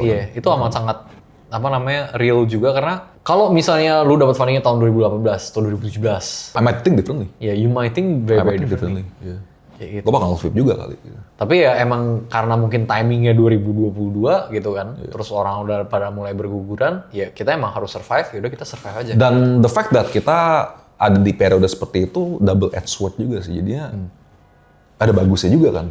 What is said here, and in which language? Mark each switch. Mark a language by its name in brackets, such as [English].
[Indonesian] Iya, itu amat sangat real juga karena kalau misalnya lu dapat fundingnya tahun 2018 atau 2017, [English] I might think differently. Yeah, you might think very differently. Yeah. [Indonesian] Gitu. Gue bakal flip juga kali. Gitu. Tapi ya emang karena mungkin timingnya 2022 gitu kan, terus orang udah pada mulai berguguran, ya kita emang harus survive, yaudah kita survive aja. Dan the fact that kita ada di periode seperti itu double edged sword juga sih, jadinya ada bagusnya juga kan.